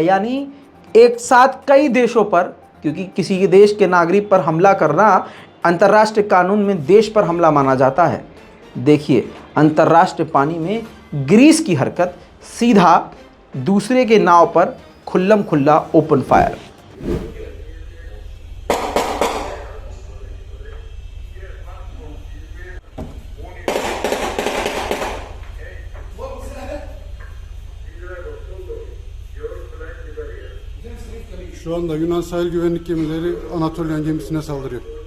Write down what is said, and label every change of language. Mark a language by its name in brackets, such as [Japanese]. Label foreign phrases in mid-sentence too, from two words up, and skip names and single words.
[Hindi] यानी एक साथ कई देशों पर, क्योंकि किसी के देश के नागरिक पर हमला करना अंतर्राष्ट्रीय कानून में देश पर हमला माना जाता है। देखिए, अंतर्राष्ट्रीय पानी में ग्रीस की हरकत, सीधा दूसरे के नाव पर खुल्लम खुल्ला [English] open fire. [Turkish] Şu anda Yunan sahil güvenlik gemileri Anatolian gemisine saldırıyor.